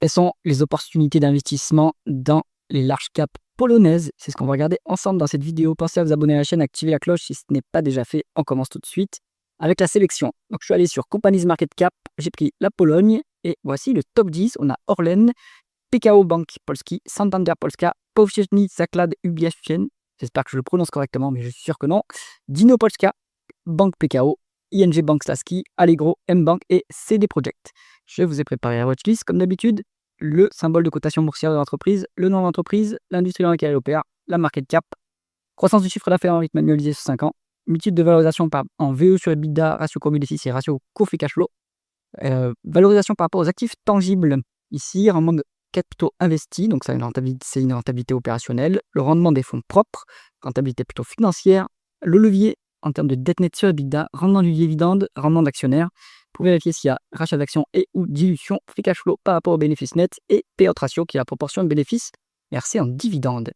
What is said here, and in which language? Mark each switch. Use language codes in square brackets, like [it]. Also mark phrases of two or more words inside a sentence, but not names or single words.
[fr] Quelles sont les opportunités d'investissement dans les [en] large caps [fr] polonaises? C'est ce qu'on va regarder ensemble dans cette vidéo. Pensez à vous abonner à la chaîne, activer la cloche si ce n'est pas déjà fait. On commence tout de suite avec la sélection. Donc, je suis allé sur Companies Market Cap, j'ai pris la Pologne et voici le top 10. On a Orlen, PKO Bank Polski, Santander Polska, Powszechny Zakład Ubezpieczeń. J'espère que je le prononce correctement, mais je suis sûr que non. Dino Polska, Bank PKO, ING Bank Slaski, Allegro, M-Bank et CD Projekt. Je vous ai préparé la watchlist comme d'habitude. Le symbole de cotation boursière de l'entreprise, le nom de l'entreprise, l'industrie dans laquelle elle opère, la [en] market cap, [fr] croissance du chiffre d'affaires en rythme annualisé sur 5 ans, multiple de valorisation en VE sur EBITDA, ratio court bénéfice et ratio court [en] free cash flow, [fr] valorisation par rapport aux actifs tangibles, ici, rendement de capitaux investis, donc c'est une rentabilité opérationnelle, le rendement des fonds propres, rentabilité plutôt financière, le levier en termes de dette nette sur EBITDA, rendement du dividende, rendement d'actionnaire. Vous pouvez vérifier s'il y a rachat d'actions et ou dilution, [en] free cash flow [fr] par rapport au bénéfice net et [en] payout ratio [fr] qui est la proportion de bénéfices versés en dividendes.